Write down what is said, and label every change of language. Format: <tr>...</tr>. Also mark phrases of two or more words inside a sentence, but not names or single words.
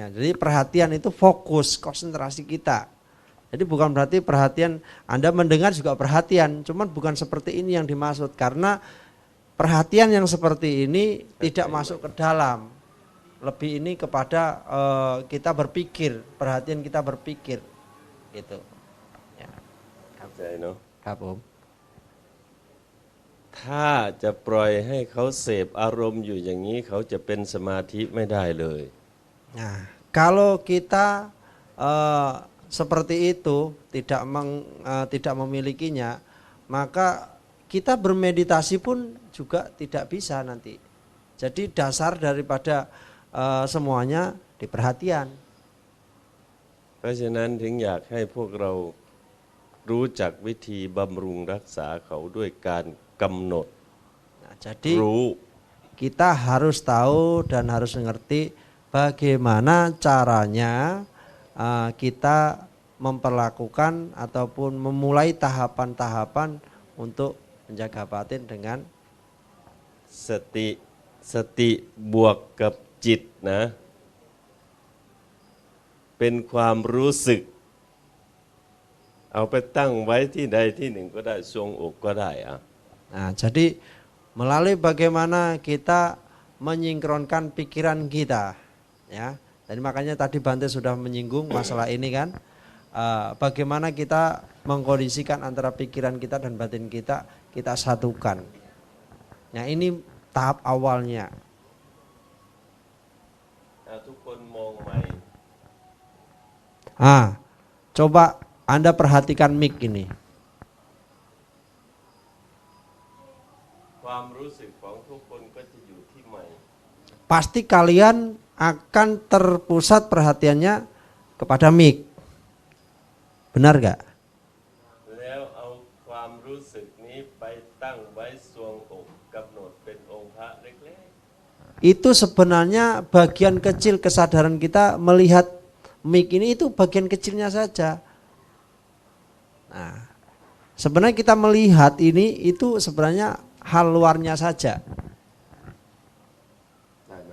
<id>Jadi perhatian itu fokus, konsentrasi kita. Jadi bukan berarti perhatian Anda mendengar juga perhatian, cuman bukan seperti ini yang dimaksud. Karena perhatian yang seperti ini tidak masuk ke dalam. Lebih ini kepada kita berpikir, perhatian kita berpikir. Gitu. Ya.</id> <th>เข้าใจเนาะ ครับผม ถ้าจะปล่อยให้เขาเสพอารมณ์อยู่อย่างนี้เขาจะเป็นสมาธิไม่ได้เลย</th> <id>Nah, kalau kita seperti itu tidak memilikinya, maka kita bermeditasi pun juga tidak bisa nanti. Jadi dasar daripada semuanya di perhatian.</id> <th>เพราะฉะนั้นถึงอยากให้พวกเรารู้จักวิธีบำรุงรักษาเขาด้วยการกำหนด</th> <id>Nah, jadi</id> <th>รู้</th> <id>kita harus tahu dan harus mengerti bagaimana caranya kita memperlakukan ataupun memulai tahapan-tahapan untuk menjaga batin dengan</id> <th>สติบวกกับจิตนะ เป็นความรู้สึก เอาไปตั้งไว้ที่ใดที่หนึ่งก็ได้ทรวงอกก็ได้อะ</th> <id>Nah, jadi melalui bagaimana kita menyingkronkan pikiran kita, ya. Dan makanya tadi Bante sudah menyinggung masalah ini kan, bagaimana kita mengkondisikan antara pikiran kita dan batin kita satukan. Nah, ini tahap awalnya.</id> <th>ทุกคนมองใหม่</th> <id>Coba Anda perhatikan mic ini.</id> <th>ความรู้สึกของทุกคนก็จะอยู่ที่ใหม่</th> <id>Pasti kalian akan terpusat perhatiannya kepada mic. Benar gak?</id> <th>แล้วเอาความรู้สึกนี้ไปตั้งไว้ทรวงอกกำหนดเป็นองค์พระเล็ก</th> <id>Itu sebenarnya bagian kecil kesadaran kita melihat mic ini itu bagian kecilnya saja. Nah, sebenarnya kita melihat ini itu sebenarnya hal luarnya saja.</id> <th>ๆได้ไหม</th>